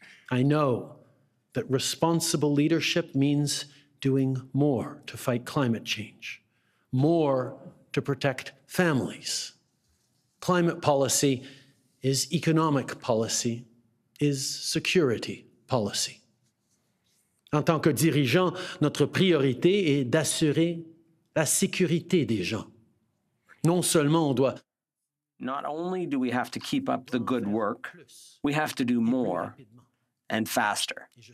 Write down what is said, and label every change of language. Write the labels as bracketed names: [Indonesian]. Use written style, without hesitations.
[English] I know that responsible leadership means doing more to fight climate change, more to protect families. Climate policy is economic policy, is security policy. [French] En tant que dirigeant, notre priorité est d'assurer la sécurité des gens. Non seulement on doit... [English] Not only do we have to keep up the good work, we have to do more and faster.